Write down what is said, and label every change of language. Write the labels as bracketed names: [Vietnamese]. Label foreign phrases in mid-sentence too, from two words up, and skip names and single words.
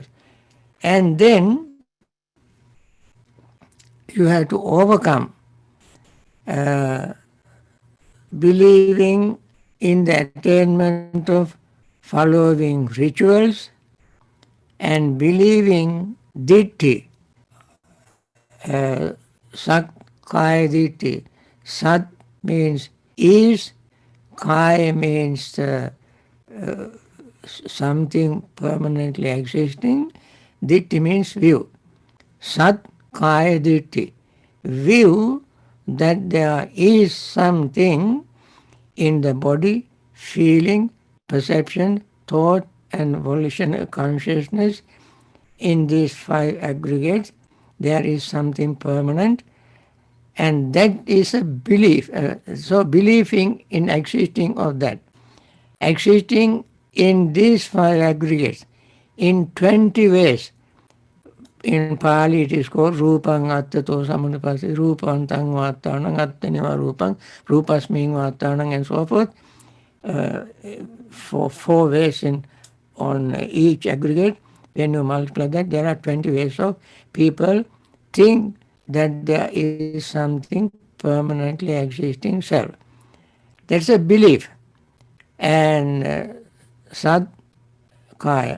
[English] And then you have to overcome believing in the attainment of following rituals and believing ditti, [Pali] sat kaya ditti. [English] Sat means is, kaya means something permanently existing, ditti means view. [Pali] Sat kaya ditti, [English] view that there is something in the body, feeling, perception, thought, and volitional consciousness. In these 5 aggregates, there is something permanent, and that is a belief. So believing in existing of that. Existing in these 5 aggregates in 20 ways. In Pali it is called [Pali] Rupang Attato Samanapasi, Rupang Tang Vatanang, Attaniva Rupang, Rupasming Vatanang, [English] and so forth. For 4 ways on each aggregate. When you multiply that, there are 20 ways of people think that there is something permanently existing self. That's a belief. And [Pali] Sat Kaya.